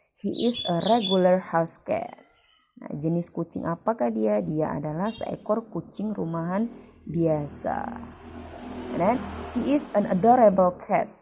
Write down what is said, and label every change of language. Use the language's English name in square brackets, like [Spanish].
[English] He is a regular house cat. [Indonesian] Nah, jenis kucing apakah dia? Dia adalah seekor kucing rumahan biasa. [English] And then, he is an adorable cat.